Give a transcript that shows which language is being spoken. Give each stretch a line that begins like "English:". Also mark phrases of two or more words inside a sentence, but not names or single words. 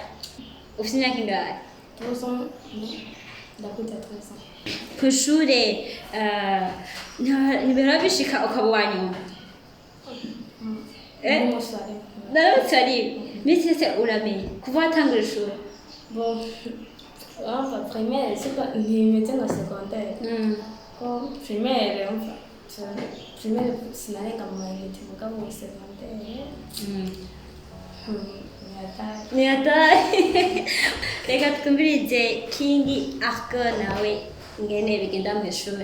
Rundi: Ufite imyaka ingahe? ndakwita 300. Ku ishure ntibihora bishika ukaba uwa nyuma? Naramutse ari misi yose uramenye kuva watangura ishuri?
French: Bon, enfin primaire c'est pas
Rundi: ntimeze nka secondaire ko primaire primaire sinarenga mu mayinite mugabo secondaire Ni hatari. Reka twumvirize King Arco nawe ingene bigenda mu ishuri.